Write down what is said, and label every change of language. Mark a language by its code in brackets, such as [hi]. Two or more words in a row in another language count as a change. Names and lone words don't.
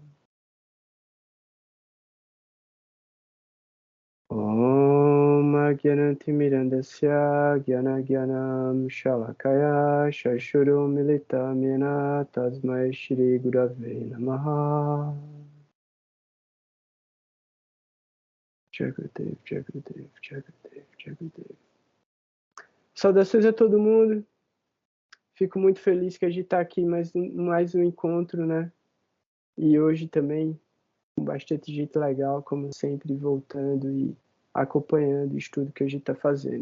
[sa] ॐ अज्ञानतिमिरान्धस्य ज्ञानाञ्जन शलाकया चक्षुर् उन्मीलितं येन तस्मै श्री गुरवे नमः जगदेव जगदेव जगदेव जगदेव. [pt] Saudações a todo mundo. Fico muito feliz que a gente está aqui mais um encontro, né? E hoje também com bastante gente legal, como sempre, voltando e acompanhando o estudo que a gente está fazendo.